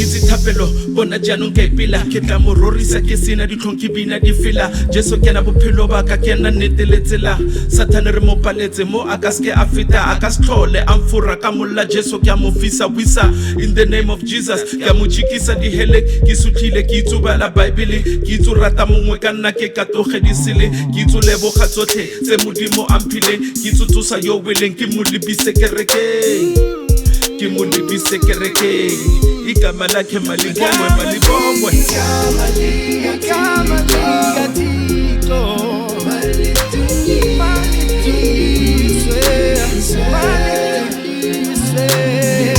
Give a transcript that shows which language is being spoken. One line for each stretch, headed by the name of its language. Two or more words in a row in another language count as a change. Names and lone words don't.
Tswana: thapelo bona jaanong ke pila ke tla mo rorisa ke sena ditlhong ke bina di fela Jesu ke na bophelo ba ka ke na neteletsela Satan re mo paletse mo a ka ske a feta a ka se tlhole a mfura ka molla Jesu ke a mo fisa wisa
English: in the name of Jesus
Tswana: ke a mo jikisa di hele ke sutlhile ke itsubala Bible ke itsu rata mongwe ka nna ke katoge di sele ke itsu leboga tsotlhe tse modimo a mphileng ke itsu tsosa yo weleng ke mo lebise kerekeng ke mo lebise kerekeng
Xhosa: igama lakhe malibongwe malibongwe igama likaThixo malidunyiswe